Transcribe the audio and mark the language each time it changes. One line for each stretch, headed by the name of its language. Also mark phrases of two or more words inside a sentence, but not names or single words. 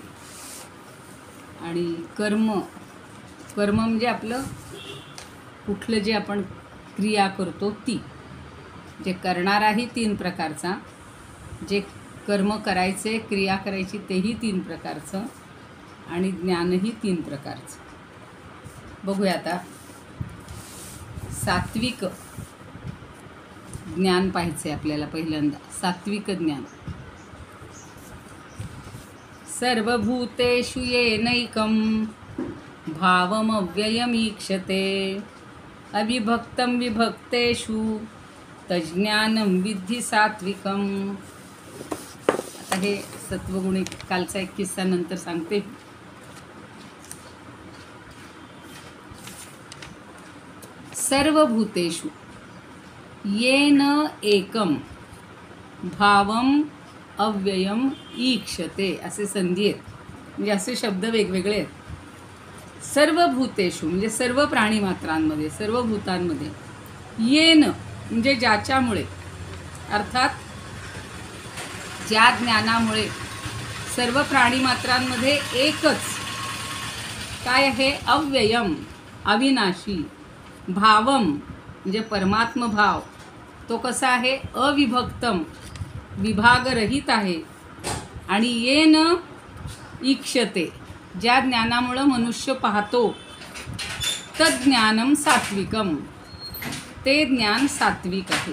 Marathi: आणि कर्म म्हणजे आपलं कुठलं जे आपण क्रिया करतो ती, जे करणाराही 3 प्रकारचा, जे कर्म करायचे, क्रिया करायची तेही 3 प्रकारचं, आणि ज्ञानही 3 प्रकारचं. बघूया आता. सात्विक ज्ञान पाहायचं आहे आपल्याला पहिल्यांदा. सात्विक ज्ञान.
Sanskrit: सर्वभूतेषु येनैकं भावमव्ययमीक्षते अविभक्तं विभक्तेषु तज्ज्ञानं विद्धि सात्विकम्.
Marathi: आता हे सत्वगुणी कालचा एक किस्सा नंतर सांगते.
Sanskrit: सर्वभूतेषु येन एकम भावम अव्ययम ईक्षते
Marathi: असे संधी आहेत. म्हणजे असे शब्द वेगवेगळे आहेत. सर्वभूतेषु म्हणजे सर्व प्राणीमात्रांमध्ये, सर्व भूतांमध्ये. येन म्हणजे ज्याच्यामुळे, अर्थात ज्या ज्ञानामुळे सर्व प्राणीमात्रांमध्ये एकच काय आहे, अव्ययम अविनाशी, भावम म्हणजे परमात्म भाव, तो कसा आहे, अविभक्तम विभागरहित आहे. आणि
Sanskrit: येन ईक्षते
Marathi: ज्या ज्ञानामुळं मनुष्य पाहतो,
Sanskrit: तज्ज्ञानम सात्विकम
Marathi: ते ज्ञान सात्विक आहे.